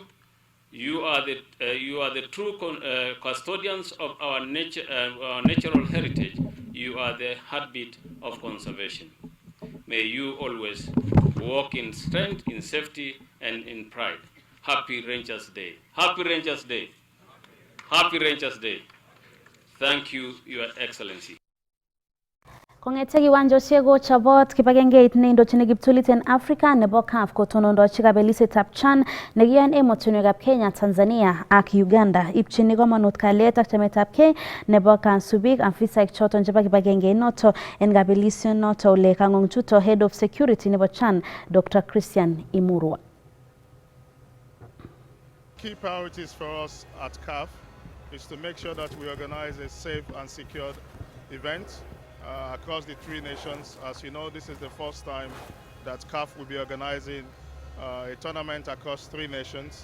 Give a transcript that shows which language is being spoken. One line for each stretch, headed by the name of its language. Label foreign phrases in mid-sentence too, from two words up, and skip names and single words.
English: You are the true custodians of our natural heritage. You are the heartbeat of conservation. May you always walk in strength, in safety, and in pride. Happy Rangers Day. Happy Rangers Day. Happy Rangers Day. Thank you, Your Excellency.
Kalenjin: Kongete kiwanjoshek kochobot kibagengeit neindochini kiptulit en Africa nebo CAF kotonondochi kabelisetab CHAN nekiyoen emotinwekab Kenya, Tanzania ak Uganda. Ipchini komonut kalyet ak chametabgei nebo kansubik afisaek choton chebo kibagengeit noto en kabelision noto ole kang'ong'chuto
English: Head of Security
Kalenjin: nebo CHAN Dr. Christian Imurwa.
English: Key priorities for us at CAF is to make sure that we organize a safe and secured event across the three nations. As you know, this is the first time that CAF will be organizing a tournament across three nations.